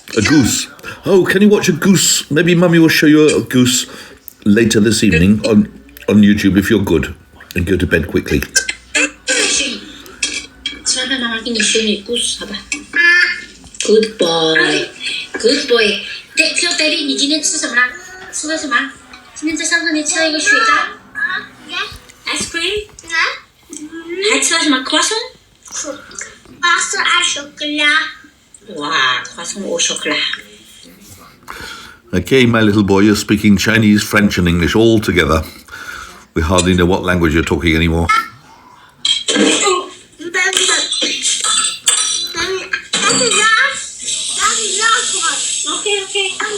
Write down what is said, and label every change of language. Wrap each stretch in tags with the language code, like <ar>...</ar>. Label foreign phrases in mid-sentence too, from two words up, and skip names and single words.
<en>A goose. Oh, can you watch a goose? Maybe Mummy will show you a goose later this evening on YouTube if you're good. And go to bed quickly. 하나 give me goose. Good boy. Good boy. Phil Daddy，</en> <zh>你今天吃什么啦？吃了什么？今天在上课你吃了一个雪糕 ，</zh> <en>ice cream，</en> <zh>还吃了什么 croissant？</zh> <fr>Croissant à chocolat. 哇 ，croissant au chocolat。</fr> <en>Okay, my little boy, you're speaking Chinese, French, and English all together. We hardly know what language you're talking anymore. Okay.</en>